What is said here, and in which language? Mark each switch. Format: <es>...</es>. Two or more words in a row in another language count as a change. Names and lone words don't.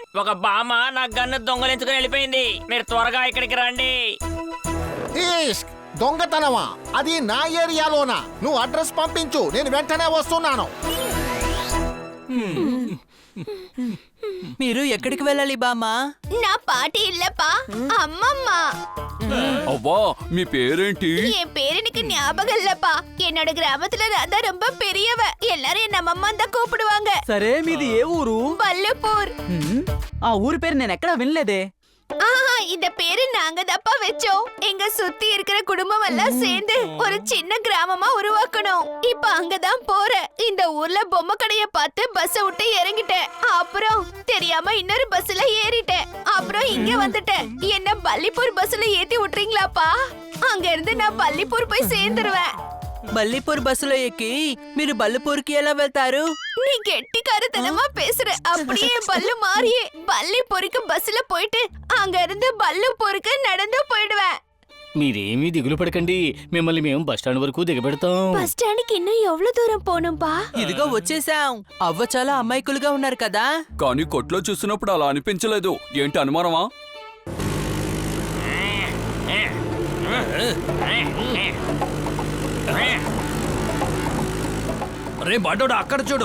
<te>ఒక బామ్మ నా గన్ను దొంగలించుకుని వెళ్ళిపోయింది. మీరు త్వరగా ఇక్కడికి రండి. ఇష్క్, దొంగతనమా? అది నా ఏరియాలోనా? నువ్వు అడ్రస్ పంపించు, నేను వెంటనే వస్తున్నాను. మీరు ఎక్కడికి వెళ్ళాలి బామ్మ?</te> <ta>నా பாட்டி இல்லப்பா அம்மம்மா.</ta> <te>అవ్వా మీ పేరేంటి?</te> <ta>என் பேரு எனக்கு ஞாபகம் இல்லப்பா. என்னோட கிராமத்துல நான் தான் ரொம்ப பெரியவ. எல்லாரும் என்ன அம்மம்மா தான் கூப்பிடுவாங்க.</ta> <te>సరే మీది ఏ ఊరు?</te> <ta>வல்லப்பூர்.</ta> <te>ఆ ఊరి పేరు నేను ఎక్కడా వినలేదే.</te> <ta>ஆஹா, இந்த பேரு நாங்க தப்பா வச்சோம். எங்க சுத்தி இருக்கிற குடும்பம் எல்லாம் சேர்ந்து ஒரு சின்ன கிராமமா உருவாக்கணும். இப்ப அங்கதான் போறேன். இந்த ஊர்ல பொம்மை கடைய பார்த்து பஸ் விட்டு இறங்கிட்டேன். அப்புறம் தெரியாம இன்னொரு பஸ்ல ஏறிட்டேன். அப்புறம் இங்க வந்துட்டேன். என்ன பள்ளிப்பூர் பஸ்ல ஏத்தி விட்டுறீங்களாப்பா? அங்க இருந்து நான் பள்ளிப்பூர் போய் சேர்ந்துருவேன்.</ta> <te>బల్లిపూర్ బస్సులో ఎక్కి మీరు బల్లిపూర్కి ఎలా వెళ్తారు?</te> <ta>நீ கெட்டிக்காரத்தனமா பேசுற. அப்படியே பல்லு மாறியே பள்ளிப்பூருக்கு பஸ்ல போயிட்டு அங்க இருந்து பள்ளிப்பூருக்கு நடந்து போயிடுவேன்.</ta> <te>మీరేమీ దిగులు పడకండి, మిమ్మల్ని మేము బస్టాండ్ వరకు దిగబెడతాం.</te> <en>bus stand</en> <ta>இன்னும் எவ்வளவு தூரம் போகணும்பா?</ta> <te>ఇదిగో వచ్చేసాం. అవ్వ చాలా అమాయకులుగా ఉన్నారు కదా. కానీ కొట్లో చూసినప్పుడు అలా అనిపించలేదు. ఏంటి అనుమానమా? అరే బండోడా, అక్కడ చూడు.</te>